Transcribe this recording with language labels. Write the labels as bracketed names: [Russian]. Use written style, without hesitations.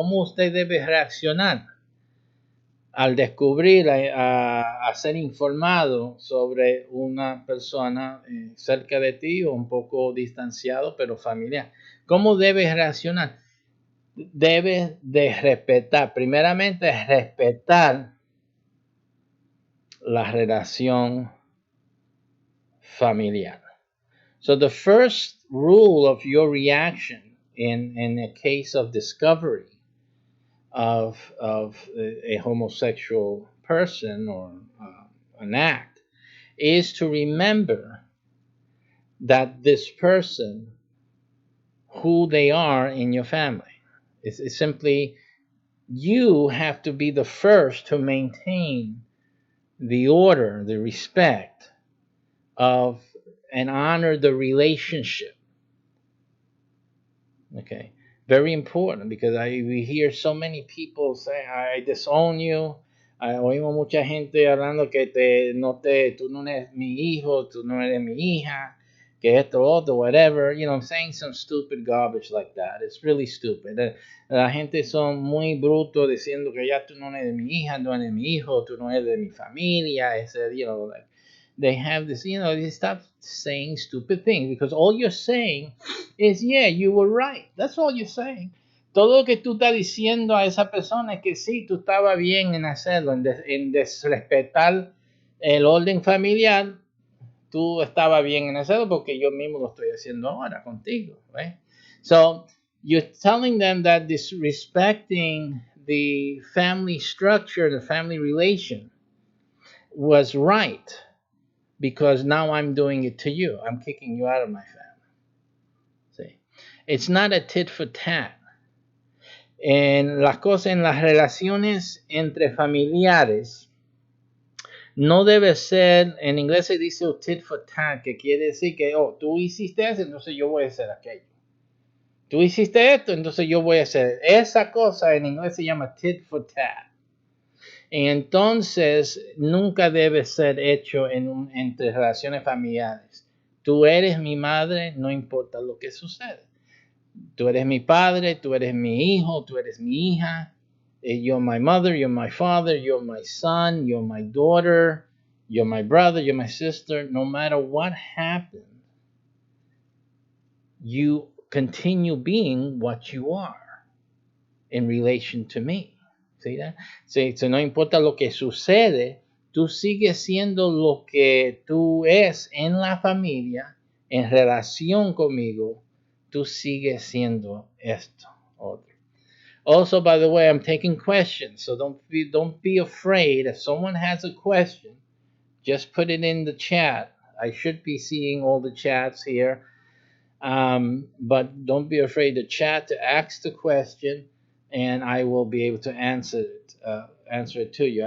[Spanish] ¿Cómo usted debe reaccionar al descubrir, a ser informado sobre una persona cerca de ti o un poco distanciado, pero familiar? ¿Cómo debes reaccionar? Debes de respetar, primeramente respetar la relación familiar. [English] So the first rule of your reaction in a case of discovery of a homosexual person or an act is to remember that this person, who they are in your family, is simply, you have to be the first to maintain the order, the respect of, and honor the relationship. Okay, very important, because we hear so many people say, I disown you. [Spanish] Oímos mucha gente hablando que tú no eres mi hijo, tú no eres mi hija, que esto, otro, whatever. [English] I'm saying some stupid garbage like that. It's really stupid. [Spanish] La gente son muy brutos diciendo que ya tú no eres mi hija, no eres mi hijo, tú no eres de mi familia. [English] Like, they have this, they stop saying stupid things, because all you're saying is, yeah, you were right. That's all you're saying. [Spanish] Todo lo que tú estás diciendo a esa persona es que sí, tú estabas bien en hacerlo, en desrespetar el orden familiar. Tú estabas bien en hacerlo, porque yo mismo lo estoy haciendo ahora contigo, right? [English] So you're telling them that disrespecting the family structure, the family relation, was right, because now I'm doing it to you. I'm kicking you out of my family. See? It's not a tit for tat. [Spanish] En las relaciones entre familiares, no debe ser, en inglés se dice tit for tat, que quiere decir que, tú hiciste eso, entonces yo voy a hacer aquello. Tú hiciste esto, entonces yo voy a hacer esa cosa. En inglés se llama tit for tat. Entonces, nunca debe ser hecho entre relaciones familiares. Tú eres mi madre, no importa lo que suceda. Tú eres mi padre, tú eres mi hijo, tú eres mi hija. [English] You're my mother, you're my father, you're my son, you're my daughter, you're my brother, you're my sister. No matter what happens, you continue being what you are in relation to me. [Spanish] ¿Sí? Sí, no importa lo que sucede, tú sigues siendo lo que tú es en la familia, en relación conmigo, tú sigues siendo esto, otro. [English] Also, by the way, I'm taking questions, so don't be afraid. If someone has a question, just put it in the chat. I should be seeing all the chats here. But don't be afraid to chat, to ask the question, and I will be able to answer it to you.